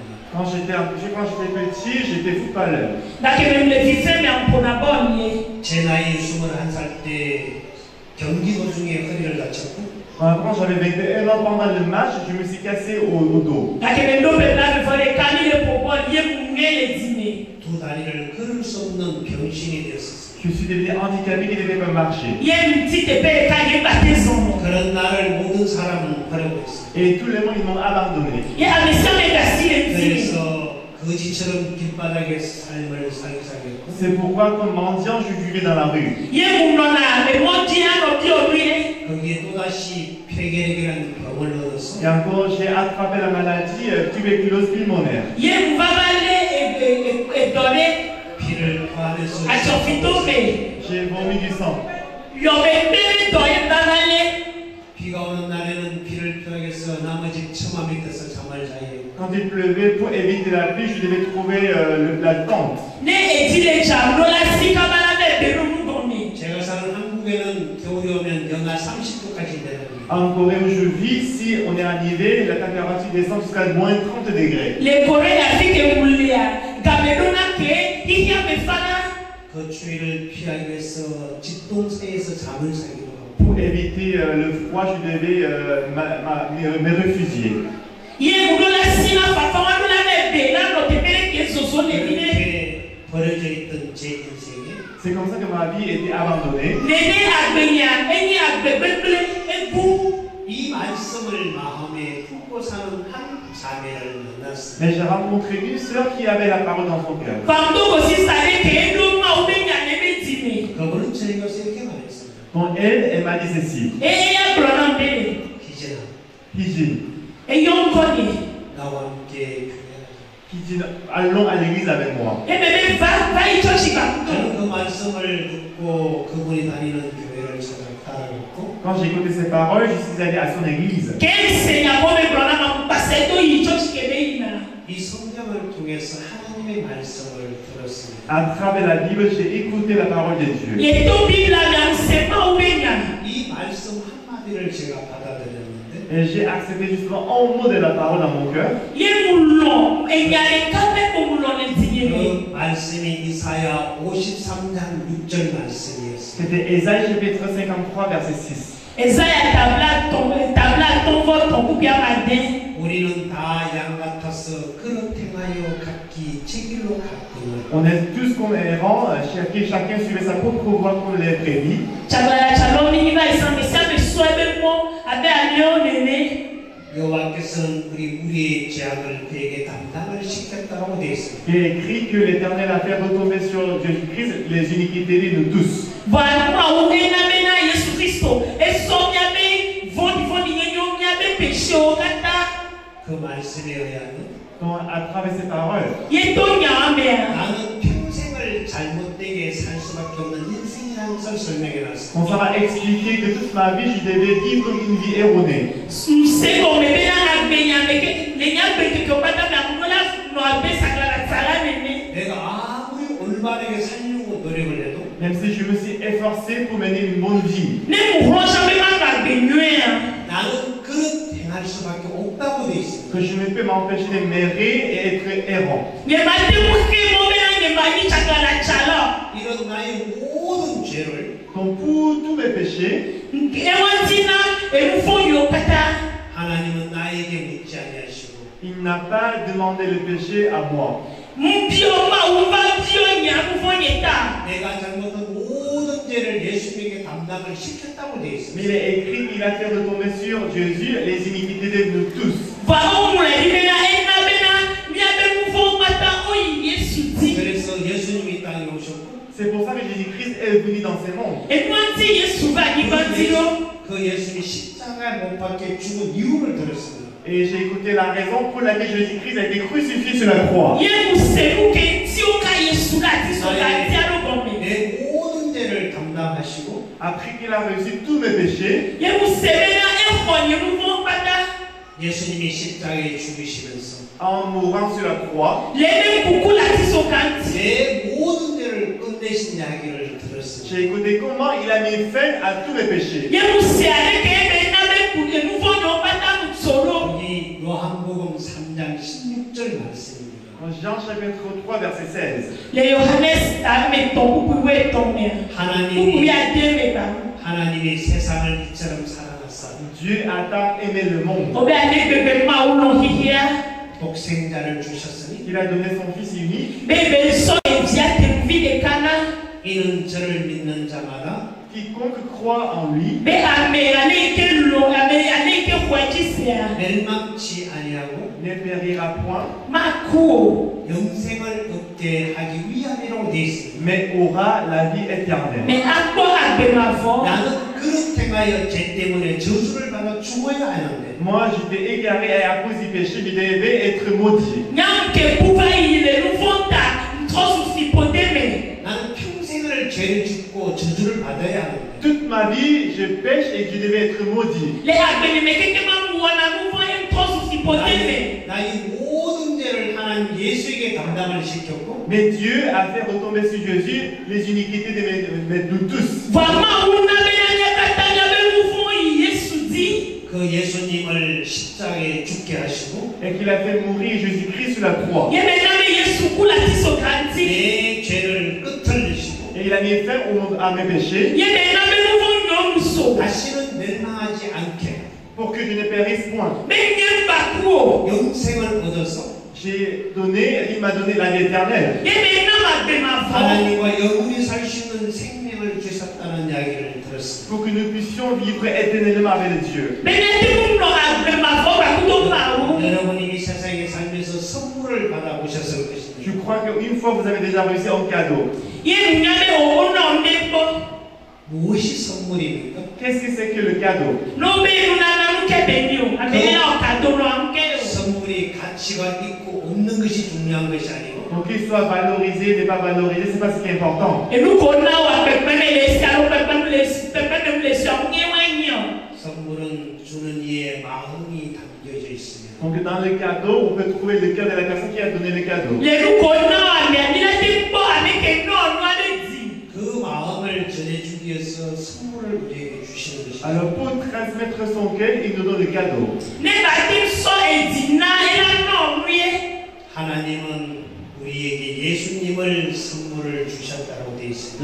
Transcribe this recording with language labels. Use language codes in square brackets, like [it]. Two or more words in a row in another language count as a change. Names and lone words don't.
[fr] Quand j'étais petit, j'étais footballeur. [ko] 제 나이 21살 때 경기 도중에 허리를 다쳤고 [fr] Quand j'avais 21 ans pendant le match, je me suis cassé au dos. [ko] 두 다리를 걸을 수 없는 병신이 되었어요. [fr] Je suis devenu handicapé qui ne devait pas marcher. [ko] 그런 나를 모든 사람은 버리고 있어요. [fr] Et tous les gens ils m'ont abandonné. [ko] 그래서 거지처럼 길바닥에 삶을 살게 살겠고. [fr] C'est pourquoi comme mendiant je vivais dans la rue. [ko] 거기에 또다시 폐결핵이라는 병을 얻었어. [fr] Et encore j'ai attrapé la maladie tuberculose pulmonaire. [ko] 피를 토하면서 [fr] J'ai vomi du sang. [ko] 비가 오는 날에는 비를 피하기 위해서 나머지 처마 밑에서 잠을 자요. [fr] Quand il pleuvait, pour éviter la pluie, je devais trouver la tente. [ko] 제가 사는 한국에는 겨울이 오면 영하 30도까지 내려갑니다. [fr] En Corée où je vis, si on est arrivé, la température descend jusqu'à moins 30 degrés. [ko] 그 추위를 피하기 위해서 집동사에서 잠을 자기도 하고. [fr] Pour éviter le froid, je devais me réfugier. [ko] 이렇게 버려져 있던 제 인생에 [fr] C'est comme ça que ma vie était abandonnée. [ko] 이 말씀을 마음에 품고 사는 한 자매를 만났습니다. [fr] Mais j'ai rencontré une sœur qui avait la parole dans son cœur. [ko] 그분은 저희가 이렇게 말했습니다. [fr] Donc elle m'a dit ceci. Hijin, [ko] 나와 함께 [fr] Hijin, allons à l'église avec moi. [ko] 저는 그 말씀을 듣고 그분이 다니는 교회를 따라갔고 [fr] Quand j'ai écouté ces paroles, je suis allé à son église. [ko] 이 성경을 통해서 하나님의 말씀을 들었습니다. [fr] À travers la Bible, j'ai écouté la parole de Dieu. [ko] 이 말씀 한마디를 제가 받아들였는데 [fr] Et j'ai accepté justement un mot de la parole dans mon cœur. [ko] 그 말씀이 이사야 53장 6절 말씀이었습니다. [fr] C'était Ésaïe chapitre 53 verset 6. [ko] 우리는 다 양 같아서 그릇 행하여 각기 제 길로 갔거늘. [fr] On est tous comme errants, chacun suivait sa propre voie comme les brebis. [ko] 여호와께서는 우리의 죄악을 그에게 담당을 시켰다고 되어 있습니다. [fr] Il est écrit que l'Éternel a fait retomber sur Jésus-Christ les iniquités de nous tous. [ko] 그 말씀에 의하면 [fr] Donc, à travers ces paroles, [ko] 나는 평생을 잘못되게 살 수밖에 없는 인생이라는 것을 설명해 놨습니다. [fr] on s'en va expliquer que toute ma vie, je devais vivre une vie erronée. [ko] 내가 아무리 올바르게 살려고 노력을 해도 [fr] Même si je me suis efforcé pour mener une bonne vie, [ko] 나는 그릇 행할 수밖에 없다고 되어 있습니다. [fr] que je ne peux m'empêcher de m'errer et être errant. [ko] 이런 나의 모든 죄를 [fr] Donc, pour tous mes péchés, [ko] 하나님은 나에게 묻지 아니하시고 [fr] il n'a pas demandé le péché à moi. [ko] 내가 잘못한 모든 죄를 예수님에게 담당을 시켰다고 되어 [fr] Mais [ko] 있습니다. [fr] il est écrit qu'il a fait retomber sur Jésus les iniquités de nous tous. [ko] 그래서 예수님이 이 땅에 오셨고 [fr] C'est pour ça que Jésus-Christ est venu dans ce monde. [ko] 그 예수님이 십자가에 못 박혀 죽은 이유를 들었습니다. [fr] Et j'ai écouté la raison pour laquelle Jésus-Christ a été crucifié sur la croix. [ko] 내 모든 죄를 담당하시고 [fr] Après qu'il a reçu tous mes péchés, [ko] 예수님이 십자가에 죽으시면서 [fr] en mourant sur la croix, [ko] 내 모든 죄를 끝내신 이야기를 들었습니다. [fr] j'ai écouté comment il a mis fin à tous mes péchés. [ko] 여기 요한복음 3장 16절 말씀입니다. [fr] Jean chapitre 3 verset 16. [ko] 하나님이 세상을 이처럼 사랑하사 [fr] Dieu a tant aimé le monde [ko] 독생자를 주셨으니 [fr] qu'il a donné son Fils unique. [ko] 이는 저를 믿는 자마다 [fr] Quiconque croit en lui [ko] 멸망치 아니하고 [fr] ne périra point, [ko] 영생을 얻게 하기 위함이라고 되어 있습니다. [fr] mais aura la vie éternelle. [ko] 나는 그릇 행하여 죄 때문에 저주를 받아 죽어야 하는데 [fr] Moi, j'étais égaré et à cause du péché, je devais être maudit. [ko] 나는 평생을 죄를 짓고 저주를 받아야 하는데 [fr] Toute ma vie, je pêche et je devais être maudit. [ko] 나의 모든 죄를 하나님 예수에게 담당을 시켰고 [fr] Mais Dieu a fait retomber sur Jésus les iniquités de tous. [ko] 그 예수님을 십자가에 죽게 하시고 [fr] Et qu'il a fait mourir Jésus-Christ sur la croix. [ko] 내 죄를 끄트리시고 [fr] Et il a mis fin à mes péchés [ko] 다시는 멸망하지 않게 [fr] pour que je ne périsse point. [ko] 영생을 얻어서 [fr] Il m'a donné la vie éternelle. [ko] 하나님과 영원히 살 수 있는 생명을 주셨다는 이야기를 들었습니다. [fr] Pour que nous puissions vivre éternellement avec Dieu. [ko] 여러분이 이 세상에 살면서 선물을 받아보셨을 것입니다. [fr] Je crois qu'une fois vous avez déjà reçu un cadeau. [ko] 무엇이 선물입니까? [fr] Qu'est-ce que c'est que le cadeau? [ko] 선물이 가치가 있고 없는 것이 중요한 것이 아니고 [fr] Donc qu'il soit valorisé, n'est pas valorisé, c'est pas ce qui est important. [ko] 선물은 주는 이의 마음이 담겨져 있습니다. [fr] Donc dans le cadeau, on peut trouver le cœur de la personne qui a donné le cadeau. [ko] 그 마음을 전해주기 위해서 선물을 우리에게 주시는 것입니다. [fr] Alors pour transmettre son cœur, il nous donne le cadeau. [ko] 하나님은 우리에게 예수님을 선물을 주셨다고 되어 있습니다.